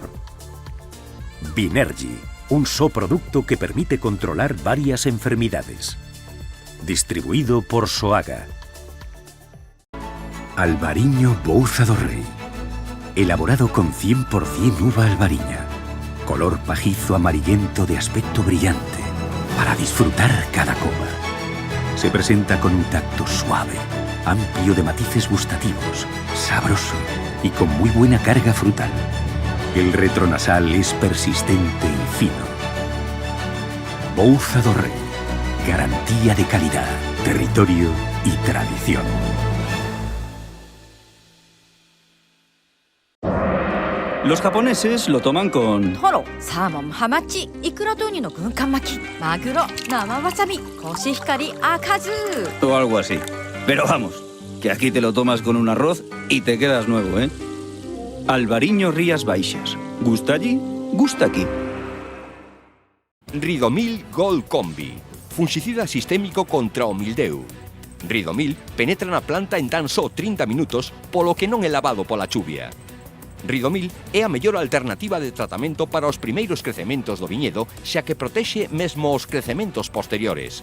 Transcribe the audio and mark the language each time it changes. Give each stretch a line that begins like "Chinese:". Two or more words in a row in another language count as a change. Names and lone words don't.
Galician: Binergy, un só produto que permite controlar varias enfermidades. Distribuído por Soaga. Albariño Bouza do Rei.
Spanish: Elaborado con 100% uva albariña. Color pajizo amarillento de aspecto brillante, para disfrutar cada coma. Se presenta con un tacto suave, amplio de matices gustativos, sabroso y con muy buena carga frutal. El retronasal es persistente y fino. Bouza do Rei. Garantía de calidad, territorio y tradición. Los japoneses lo toman con...
Japanese: トロ、サーモン、ハマチ, ikuraとウニの軍艦巻き、マグロ、生わさび、コシヒカリ、akazu.
Spanish: o algo así. Pero vamos, que aquí te lo tomas con un arroz y te quedas nuevo, ¿eh? Albariño Rías Baixas. ¿Gusta allí? Gusta aquí.
Galician: Ridomil Gold Combi. Fungicida sistémico contra o mildeu. Ridomil penetra na planta en tan só 30 minutos, polo que non é lavado pola chuvia. Ridomil é a mellor alternativa de tratamento para os primeiros crecementos do viñedo, xa que protexe mesmo os crecementos posteriores.